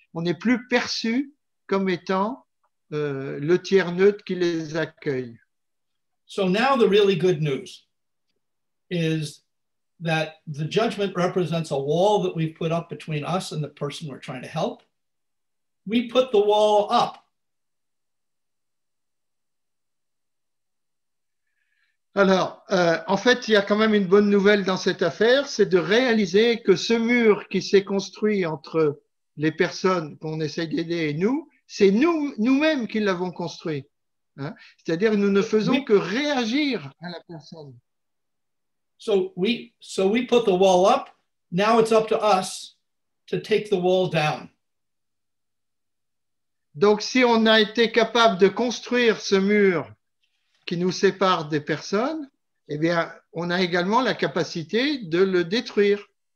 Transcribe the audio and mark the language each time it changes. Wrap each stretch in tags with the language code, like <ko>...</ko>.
<fr>On n'est plus perçu comme étant le tiers neutre qui les accueille.</fr> <en>So now the really good news is that the judgment represents a wall that we've put up between us and the person we're trying to help. We put the wall up.</en> <fr>Alors, en fait, il y a quand même une bonne nouvelle dans cette affaire, c'est de réaliser que ce mur qui s'est construit entre les personnes qu'on essaye d'aider et nous, c'est nous-mêmes qui l'avons construit. Hein? C'est-à-dire nous ne faisons que réagir à la personne.</fr> <en>So we put the wall up. Now it's up to us to take the wall down.</en> <fr>Donc, si on a été capable de construire ce mur qui nous sépare des personnes, eh bien, on a également la capacité de le détruire.</fr>